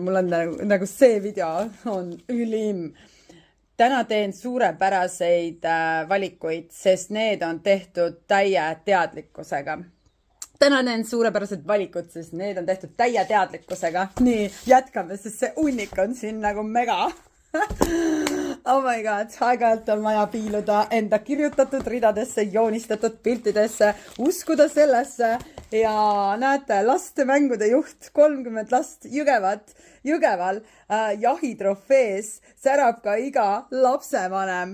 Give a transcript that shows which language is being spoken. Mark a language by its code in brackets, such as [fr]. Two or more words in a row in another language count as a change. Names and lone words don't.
[et] Mul on nagu see video on ülim. Täna teen suurepäraseid valikuid, sest need on tehtud täie teadlikkusega. Täna teen suurepärased valikud, sest need on tehtud täie teadlikkusega. Nii, jätkame, sest see unnik on siin nagu mega. [en] Oh my god, [et] aeg-ajalt on vaja piiluda enda kirjutatud ridadesse, joonistatud piltidesse, uskuda sellesse ja näete, lastemängude juht, 30 last Jõgeval jahitrofees särab ka iga lapsevanem.